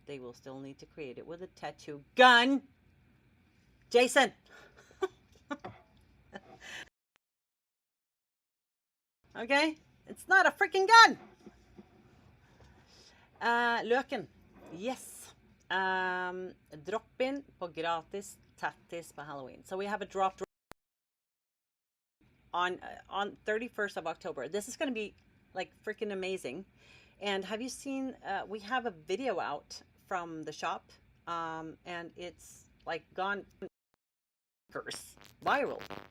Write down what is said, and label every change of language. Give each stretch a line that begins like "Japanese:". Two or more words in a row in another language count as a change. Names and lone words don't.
English: They will still need to create it with a tattoo gun. Jason! Okay? It's not a freaking gun! Løken.
Norwegian: Yes. Drop-in på gratis tattis på Halloween.
English: So we have a drop on 31st of October. This is going to be like freaking amazing. And have you seen, we have a video out from the shop, and it's like gone viral.